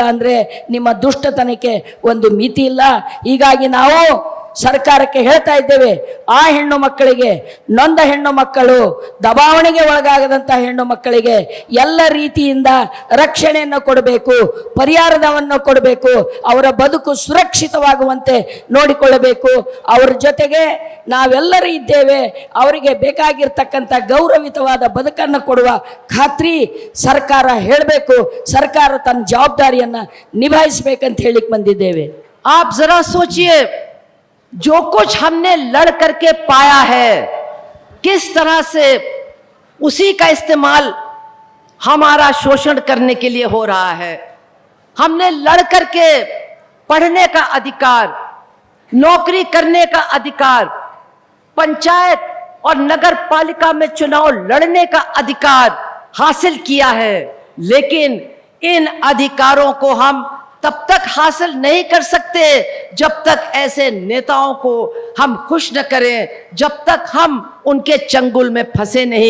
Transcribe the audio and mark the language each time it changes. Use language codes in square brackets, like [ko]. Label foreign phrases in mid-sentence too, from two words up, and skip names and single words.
[kn] ಅಂದ್ರೆ ನಿಮ್ಮ ದುಷ್ಟತನಕ್ಕೆ ಒಂದು ಮಿತಿ ಇಲ್ಲ. ಹೀಗಾಗಿ ನಾವು ಸರ್ಕಾರಕ್ಕೆ ಹೇಳ್ತಾ ಇದ್ದೇವೆ, ಆ ಹೆಣ್ಣು ಮಕ್ಕಳಿಗೆ, ನೊಂದ ಹೆಣ್ಣು ಮಕ್ಕಳು, ದಬಾವಣೆಗೆ ಒಳಗಾಗದಂತ ಹೆಣ್ಣು ಮಕ್ಕಳಿಗೆ ಎಲ್ಲ ರೀತಿಯಿಂದ ರಕ್ಷಣೆಯನ್ನು ಕೊಡಬೇಕು, ಪರಿಹಾರವನ್ನು ಕೊಡಬೇಕು, ಅವರ ಬದುಕು ಸುರಕ್ಷಿತವಾಗುವಂತೆ ನೋಡಿಕೊಳ್ಳಬೇಕು. ಅವರ ಜೊತೆಗೆ ನಾವೆಲ್ಲರೂ ಇದ್ದೇವೆ. ಅವರಿಗೆ ಬೇಕಾಗಿರ್ತಕ್ಕಂಥ ಗೌರವಿತವಾದ ಬದುಕನ್ನು ಕೊಡುವ ಖಾತ್ರಿ ಸರ್ಕಾರ ಹೇಳಬೇಕು. ಸರ್ಕಾರ ತನ್ನ ಜವಾಬ್ದಾರಿಯನ್ನ ನಿಭಾಯಿಸಬೇಕಂತ ಹೇಳಿಕ್ ಬಂದಿದ್ದೇವೆ. [hi] आप जरा सोचिए, जो कुछ हमने लड़ करके पाया है, किस तरह से उसी का इस्तेमाल हमारा शोषण करने के लिए हो रहा है। हमने लड़ करके पढ़ने का अधिकार, नौकरी करने का अधिकार, पंचायत और नगर पालिका में चुनाव लड़ने का अधिकार हासिल किया है, लेकिन इन अधिकारों को हम तब तक हासिल नहीं कर सकते जब तक ऐसे नेताओं को हम खुश न करें, जब तक हम उनके चंगुल में फंसे नहीं।